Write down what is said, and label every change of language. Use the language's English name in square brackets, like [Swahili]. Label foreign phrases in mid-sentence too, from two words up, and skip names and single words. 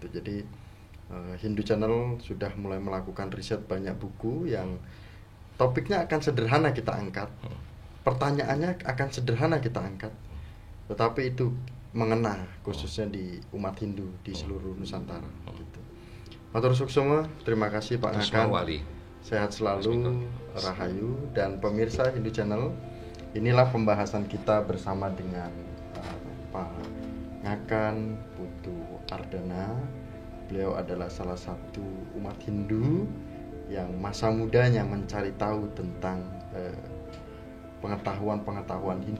[Indonesian] Jadi Hindu Channel sudah mulai melakukan riset banyak buku yang topiknya akan sederhana kita angkat, pertanyaannya akan sederhana kita angkat, tetapi itu mengena khususnya di umat Hindu di seluruh Nusantara gitu. [Balinese] Matur suksema, [Indonesian] terima kasih Pak Ngakan. Sehat selalu, rahayu, dan pemirsa Hindu Channel. Inilah pembahasan kita bersama dengan Pak Ngakan Putu Ardana. Beliau adalah salah satu umat Hindu yang masa mudanya mencari tahu tentang pengetahuan Hindu.